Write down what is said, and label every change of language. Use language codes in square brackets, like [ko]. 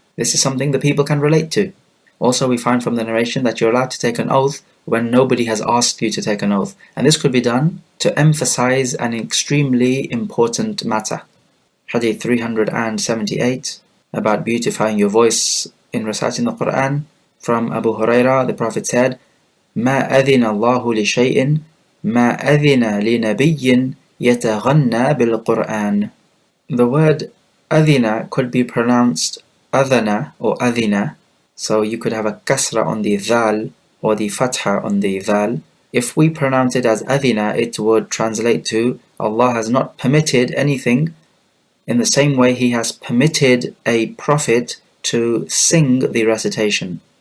[en] This is something the people can relate to. Also, we find from the narration that you're allowed to take an oath when nobody has asked you to take an oath. And this could be done to emphasize an extremely important matter. Hadith 378, about beautifying your voice in reciting the Quran. From Abu Hurairah, the Prophet said, [ar] مَا أَذِنَ اللَّهُ لِشَيْءٍ مَا أَذِنَ لِنَبِيٍّ يَتَغَنَّى بِالْقُرْآنِ. [en] The word أَذِنَ could be pronounced أَذَنَ or أَذِنَ. So you could have a kasra on the dhal or the fatha on the dhal. If we pronounce it as adhina, it would translate to Allah has not permitted anything in the same way He has permitted a prophet to sing the recitation.